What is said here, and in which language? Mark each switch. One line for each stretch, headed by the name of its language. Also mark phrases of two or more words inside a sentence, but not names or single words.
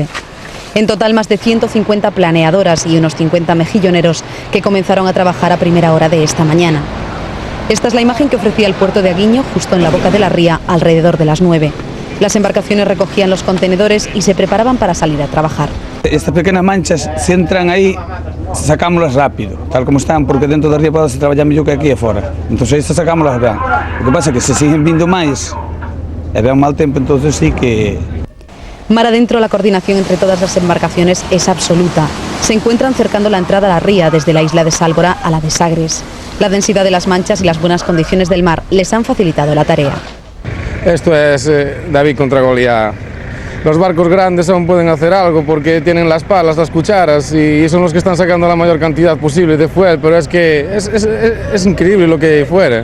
Spanish: En total, más de 150 planeadoras y unos 50 mejilloneros que comenzaron a trabajar a primera hora de esta mañana. Esta es la imagen que ofrecía el puerto de Aguiño, justo en la boca de la ría, alrededor de las 9. Las embarcaciones recogían los contenedores y se preparaban para salir a trabajar. Estas pequeñas manchas,
Galician: si entran aí, sacámoslas rápido, tal como están, porque dentro da ría pode se traballar mellor que aquí afora. Entón, estas sacámoslas ben. O que pasa é que se siguen vindo máis e ven mal tempo, entón sí que...
Spanish: Mar adentro, la coordinación entre todas las embarcaciones es absoluta. Se encuentran cercando la entrada a la ría desde la isla de Sálvora a la de Sagres. La densidad de las manchas y las buenas condiciones del mar les han facilitado la tarea. Esto es David contra Goliat. Los barcos grandes aún pueden hacer algo porque tienen las palas, las cucharas y son los que están sacando la mayor cantidad posible de fuel, pero es que es increíble lo que hay fuera.